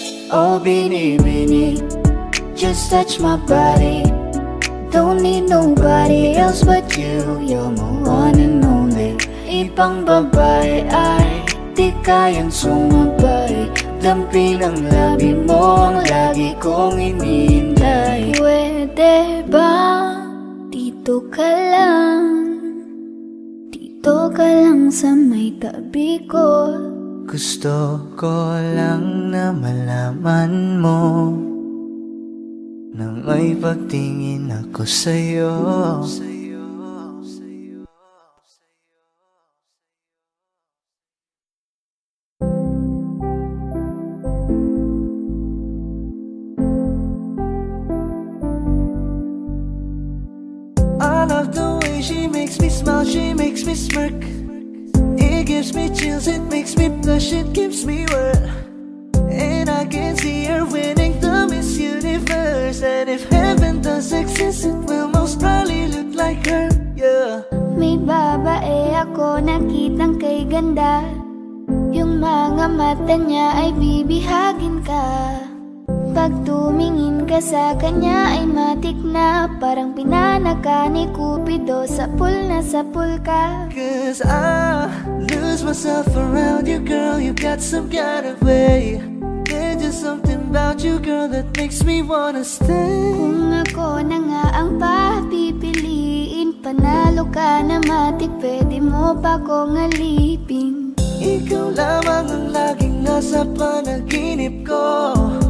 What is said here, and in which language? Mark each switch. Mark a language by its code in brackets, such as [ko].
[en] Oh, binibini, just touch my body. Don't need nobody else but you. You're my one and only. [tl] Ibang babae ay di kayang sumabay. Dampi ng labi mo ang lagi kong inihintay. Pwede ba dito ka lang? Dito ka lang sa may tabi ko. Gusto ko lang na malaman mo nang may pagtingin ako sa'yo. [en] I love the way she makes me smile, she makes me smirk. It gives me chills, it makes me blush, it gives me wet. And I can see her winning the Miss Universe. And if heaven does exist, it will most probably look like her, yeah. [tl] May babae ako nakitang kay ganda. Yung mga mata niya ay bibihagin ka. Pag tumingin ka sa kanya ay matik na parang pinanaka ni Cupido. Sapul na sapul ka. [en] Cause I lose myself around you, girl. You got some kind of way. There's just something about you, girl, that makes me wanna stay. [tl] Kung ako na nga ang papipiliin, panalo ka na matik, pwede mo pa kong alipin. Ikaw lamang ang laging nasa panaginip ko.